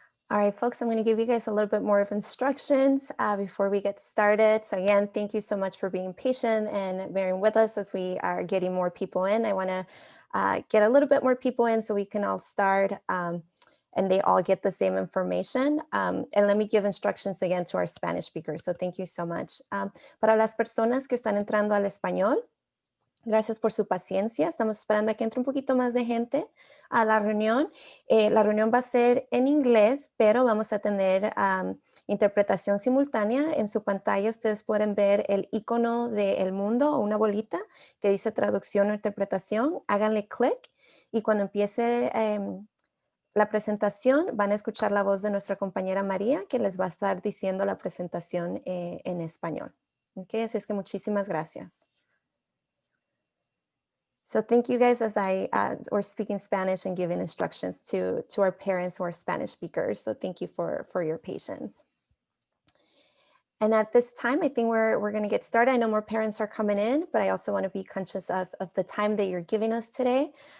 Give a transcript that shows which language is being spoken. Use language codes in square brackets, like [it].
[en] All right, folks, I'm going to give you guys a little bit more of instructions before we get started. So again, thank you so much for being patient and bearing with us as we are getting more people in. I want to get a little bit more people in so we can all start and they all get the same information. And let me give instructions again to our Spanish speakers. So thank you so much. [es] Para las personas que están entrando al español, gracias por su paciencia. Estamos esperando a que entre un poquito más de gente a la reunión. La reunión va a ser en inglés, pero vamos a tener interpretación simultánea. En su pantalla ustedes pueden ver el icono del mundo o una bolita que dice traducción o interpretación. Háganle clic y cuando empiece la presentación van a escuchar la voz de nuestra compañera María que les va a estar diciendo la presentación en español. Okay, así es que muchísimas gracias. [en] So thank you guys as we're speaking Spanish and giving instructions to our parents who are Spanish speakers. So thank you for your patience. And at this time, I think we're going to get started. I know more parents are coming in, but I also want to be conscious of the time that you're giving us today.